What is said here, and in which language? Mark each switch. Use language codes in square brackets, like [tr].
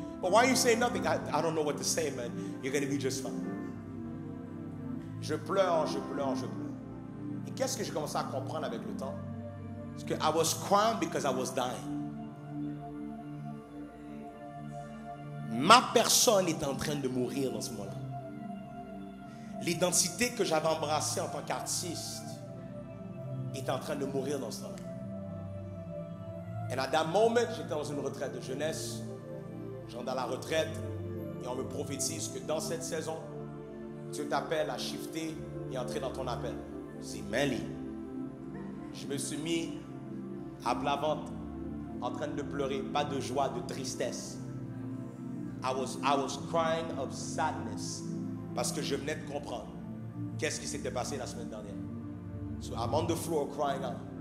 [en] But why are you saying nothing? I don't know what to say, man. You're going to be just fine. [fr] Je pleure. Et qu'est-ce que j'ai commencé à comprendre avec le temps? Parce que [en] I was crying because I was dying. [fr] Ma personne est en train de mourir dans ce moment-là. L'identité que j'avais embrassée en tant qu'artiste est en train de mourir dans ce temps-là. [en] And at that moment, [fr] j'étais dans une retraite de jeunesse. Je rentre dans la retraite et on me prophétise que dans cette saison, Dieu t'appelle à shifter et entrer dans ton appel. Je dis, Melly. Je me suis mis à plat ventre, en train de pleurer, pas de joie, de tristesse. [en] I was crying of sadness [fr] parce que je venais de comprendre qu'est-ce qui s'était passé la semaine dernière. [en] So I'm on the floor crying out.